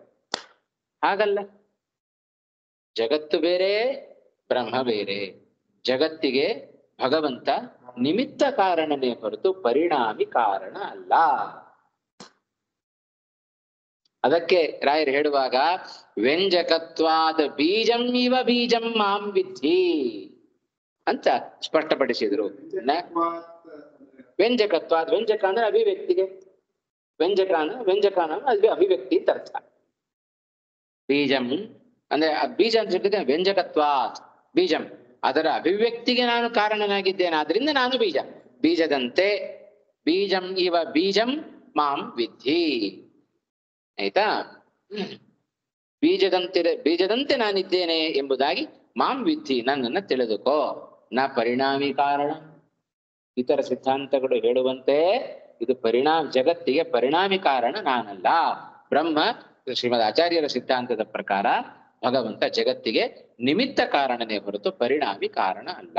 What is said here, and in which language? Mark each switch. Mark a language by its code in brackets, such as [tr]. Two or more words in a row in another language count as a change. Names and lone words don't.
[kn] ಹಾಗಲ್ಲ, ಜಗತ್ತು ಬೇರೆ, ಬ್ರಹ್ಮ ಬೇರೆ. ಜಗತ್ತಿಗೆ ಭಗವಂತ ನಿಮಿತ್ತ ಕಾರಣನೇ ಹೊರತು ಪರಿಣಾಮಿ ಕಾರಣ ಅಲ್ಲ. ಅದಕ್ಕೆ ರಾಯರು ಹೇಳುವಾಗ [sa] ವ್ಯಂಜಕತ್ವಾದ ಬೀಜಂ ಇವ ಬೀಜಂ ಮಾಂ ವಿದ್ಧಿ [kn] ಅಂತ ಸ್ಪಷ್ಟಪಡಿಸಿದ್ರು. ವ್ಯಂಜಕತ್ವಾದ, ವ್ಯಂಜಕ ಅಂದ್ರೆ ಅಭಿವ್ಯಕ್ತಿಗೆ, ವ್ಯಂಜಕಾನ ಅದು ಅಭಿವ್ಯಕ್ತಿ ಅಂತ ಅರ್ಥ. ಬೀಜಂ ಅಂದ್ರೆ ಬೀಜ ಅಂತ ಹೇಳಿದ್ರೆ [sa] ವ್ಯಂಜಕತ್ವಾತ್ ಬೀಜಂ, [kn] ಅದರ ಅಭಿವ್ಯಕ್ತಿಗೆ ನಾನು ಕಾರಣನಾಗಿದ್ದೇನೆ, ಆದ್ರಿಂದ ನಾನು ಬೀಜ. [sa] ಬೀಜದಂತೆ, ಬೀಜಂ ಇವ ಬೀಜಂ ಮಾಂ ವಿದ್ಧಿ. [kn] ಆಯ್ತಾ? ಬೀಜದಂತೆ ನಾನಿದ್ದೇನೆ ಎಂಬುದಾಗಿ [sa] ಮಾಂ ವಿದ್ಧಿ, [kn] ನನ್ನನ್ನು ತಿಳಿದುಕೋ. [sa] ನ ಪರಿಣಾಮಿ ಕಾರಣ. [kn] ಇತರ ಸಿದ್ಧಾಂತಗಳು ಹೇಳುವಂತೆ ಇದು ಜಗತ್ತಿಗೆ ಪರಿಣಾಮಿ ಕಾರಣ ನಾನಲ್ಲ. ಬ್ರಹ್ಮ, ಶ್ರೀಮದ್ ಆಚಾರ್ಯರ ಸಿದ್ಧಾಂತದ ಪ್ರಕಾರ ಭಗವಂತ ಜಗತ್ತಿಗೆ ನಿಮಿತ್ತ ಕಾರಣನೇ ಹೊರತು ಪರಿಣಾಮಿ ಕಾರಣ ಅಲ್ಲ.